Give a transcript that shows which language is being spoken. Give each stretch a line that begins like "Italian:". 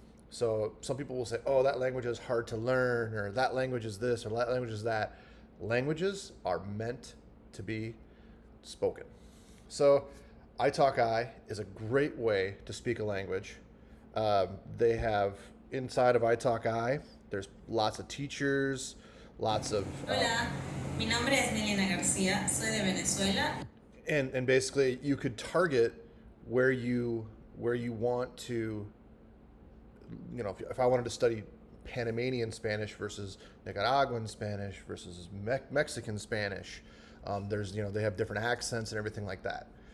English: So some people will say, "Oh, that language is hard to learn," or "that language is this," or "that language is that." Languages are meant to be spoken. So iTalki is a great way to speak a language. They have inside of iTalki, there's lots of teachers, lots of
Spanish: Hola, mi nombre es Milena García, soy de Venezuela.
English: and basically you could target where you want to, if I wanted to study Panamanian Spanish versus Nicaraguan Spanish versus Mexican Spanish, they have different accents and everything like that.